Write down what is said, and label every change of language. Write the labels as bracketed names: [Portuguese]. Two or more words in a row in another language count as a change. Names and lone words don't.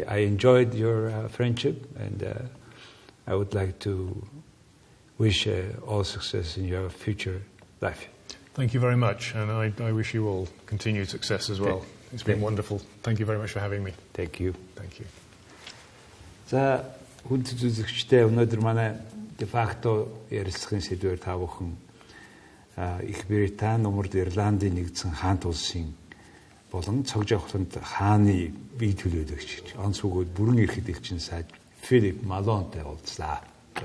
[English] I enjoyed your friendship, and I would like to wish all success in your future life. Thank you very much, and I wish you all continued success as well. It's been wonderful. Thank you very much for having me. Thank you. Thank you. [Mongolian] За, хүнд үзэгчтэй өнөөдөр манай de facto ярилцлагын сэдвээр та бүхэн Их Британи, Умард Ирландын нэгдсэн хаант улсын болон цог жавхланд хааны бие төлөөлөгч онц бөгөөд бүрэн эрхт элчин сайд Филип Малонтой уулзлаа.